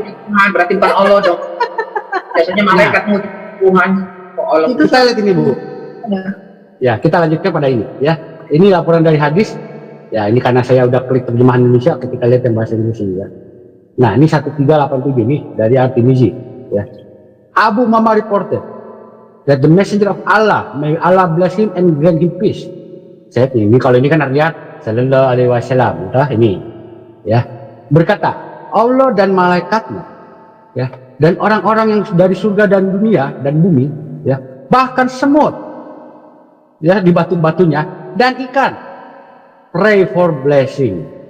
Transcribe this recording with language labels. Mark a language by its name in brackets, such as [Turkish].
[Indonesian] Tuhan berarti bukan Allah dong. Biasanya malaikat muji Tuhan. Kok Allah? Itu saya lihat ini Bu. Ya, kita lanjutkan pada ini ya. Ini laporan dari hadis. Ya, ini karena saya udah klik terjemahan Indonesia ketika lihat yang bahasa Indonesia ya. Nah, ini 1387 nih dari At-Tirmizi ya. [English] Abu Mama reported that the messenger of Allah, may Allah bless him and grant him peace. [Indonesian] Saya ini kalau ini kan artinya sallallahu alaihi wasallam, ini ya. Berkata, Allah dan malaikatnya ya, dan orang-orang yang dari surga dan dunia dan bumi ya, bahkan semut ya di batu-batunya dan ikan pray for blessing.